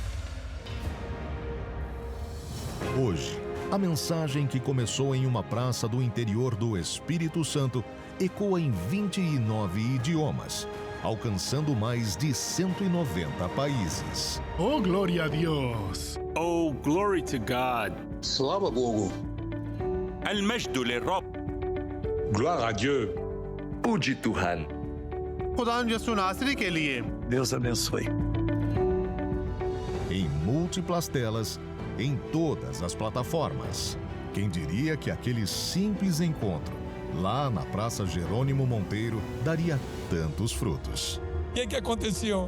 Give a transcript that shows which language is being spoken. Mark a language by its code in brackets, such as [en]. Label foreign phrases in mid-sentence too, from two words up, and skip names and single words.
[pt] Hoje, a mensagem que começou em uma praça do interior do Espírito Santo ecoa em 29 idiomas, alcançando mais de 190 países. Oh, glória a Deus! [en] Oh, glory to God! [ru] Слава Богу! [ar] المجد للرب! [fr] Gloire à Dieu! पूजी तुहान [hi] खुदा यसु नासरी के लिए [pt] Deus abençoe. Em múltiplas telas, em todas as plataformas. Quem diria que aquele simples encontro, lá na Praça Jerônimo Monteiro, daria tantos frutos? O que aconteceu?